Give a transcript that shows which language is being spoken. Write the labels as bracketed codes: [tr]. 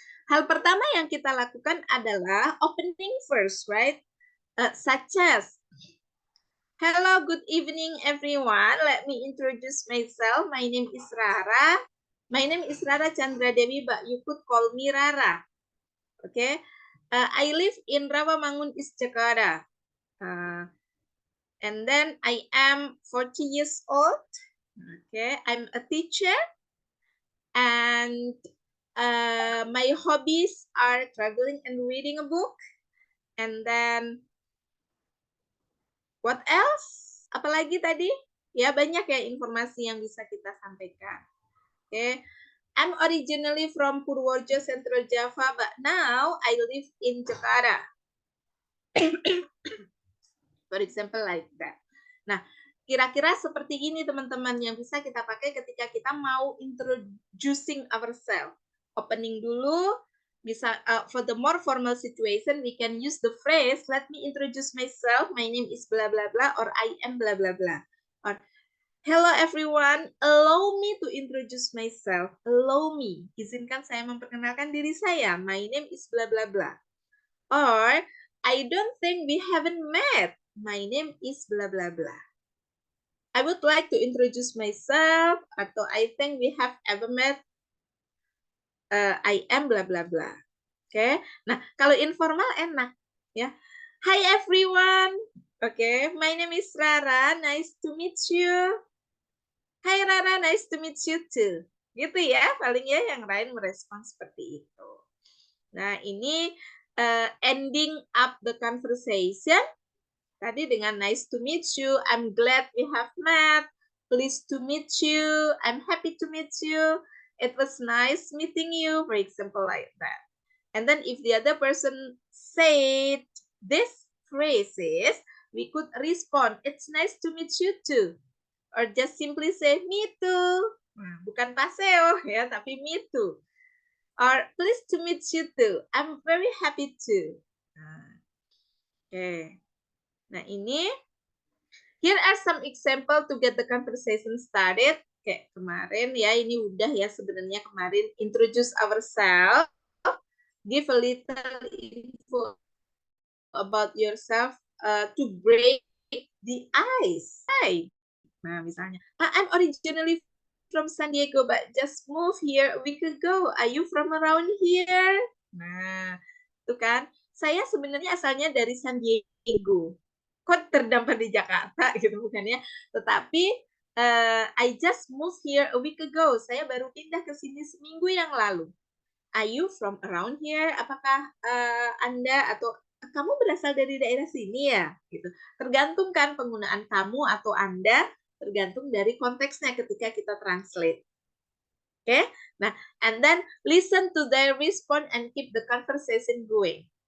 [id] Hal pertama yang kita lakukan adalah [en] opening first, right? Such as, hello, good evening, everyone. Let me introduce myself. My name is Rara. My name is Rara Chandra Dewi, but you could call me Rara. Okay. I live in Rawamangun, East Jakarta. And then I am 40 years old. Okay. I'm a teacher. And my hobbies are traveling and reading a book. And then what else? [id] Apalagi tadi? Ya, banyak ya informasi yang bisa kita sampaikan. [en] Okay. I'm originally from Purworejo, Central Java, but now I live in Jakarta. For example, like that. [id] Nah, kira-kira seperti ini teman-teman yang bisa kita pakai ketika kita mau [en] introducing ourselves. Opening [id] dulu, bisa [en] for the more formal situation, we can use the phrase, let me introduce myself, my name is blah blah blah, or I am blah blah blah. Or, hello everyone, allow me to introduce myself. Allow me, [id] izinkan saya memperkenalkan diri saya. [en] My name is blah blah blah. Or, I don't think we haven't met. My name is blah blah blah. I would like to introduce myself, atau I think we have ever met. I am blah blah blah. [id] Oke. Nah, kalau informal enak ya. [en] Hi everyone. Oke, my name is Rara. Nice to meet you. Hi Rara, nice to meet you too. [id] Gitu ya, paling ya yang lain merespon seperti itu. Nah, ini [en] ending up the conversation. [id] Tadi dengan [en] nice to meet you, I'm glad we have met, pleased to meet you, I'm happy to meet you, it was nice meeting you, for example, like that. And then if the other person said these phrases, we could respond, it's nice to meet you too. Or just simply say, me too. [id] Nah, bukan paseo ya, tapi [en] me too. Or pleased to meet you too, I'm very happy too. [id] Oke. Nah, ini [en] here are some example to get the conversation started. [id] Kayak kemarin ya, ini udah ya sebenarnya kemarin [en] introduce ourselves, give a little info about yourself to break the ice. Hi. Nah, misalnya, I'm originally from San Diego but just moved here a week ago. Are you from around here? [id] Nah, itu kan. Saya sebenarnya asalnya dari San Diego. Kok terdampar di Jakarta gitu bukan ya? [en] Tetapi I just moved here a week ago. [id] Saya baru pindah ke sini seminggu yang lalu. [en] Are you from around here? [id] Apakah Anda atau kamu berasal dari daerah sini ya? Gitu. Tergantung kan penggunaan kamu atau Anda, tergantung dari konteksnya ketika kita translate. Oke? [en] Nah, and then listen to their response and keep the conversation going.